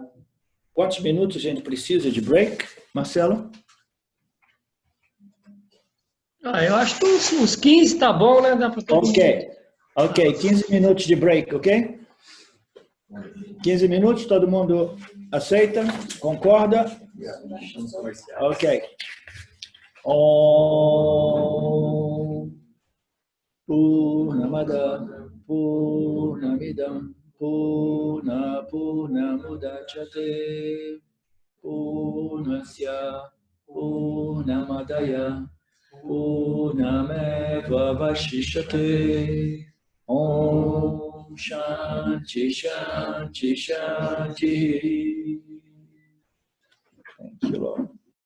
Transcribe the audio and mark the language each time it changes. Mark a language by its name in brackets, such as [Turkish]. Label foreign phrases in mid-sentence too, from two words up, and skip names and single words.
[Portuguese] Quantos minutos a gente precisa de break, Marcelo? Eu acho que uns 15 tá bom, né? Dá para todo Ok, 15 minutos de break, ok? 15 minutos, todo mundo aceita? Concorda? Ok. [Sanskrit] ॐ पूर्णमदः पूर्णमिदम् पूर्णमुदच्यते पूर्णस्य पूर्णमादाय पूर्णमेव अवशिष्यते ॐ शान्तिः शान्तिः शान्तिः. [English] Thank you, Lord.